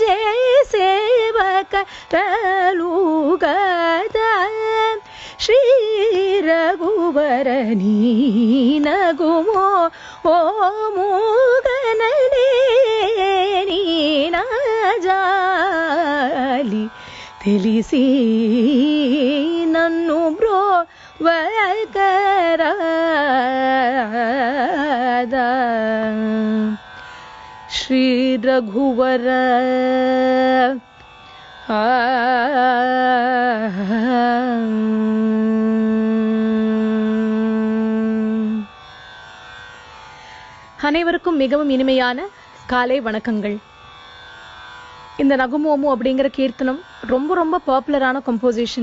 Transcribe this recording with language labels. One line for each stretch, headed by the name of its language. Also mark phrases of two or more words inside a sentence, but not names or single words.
Telugu: జేసేవకరలు గదా శ్రీ రఘువరని నగుమో ఓ మూగనలేని నా జాలి తెలిసి నన్ను బ్రోవకరాదా శ్రీ రఘువర
Tamil: அனைவருக்கும் மிகவும் இனிமையான காலை வணக்கங்கள். இந்த நகுமோமு அப்படிங்கிற கீர்த்தனம் ரொம்ப ரொம்ப
English: popular composition.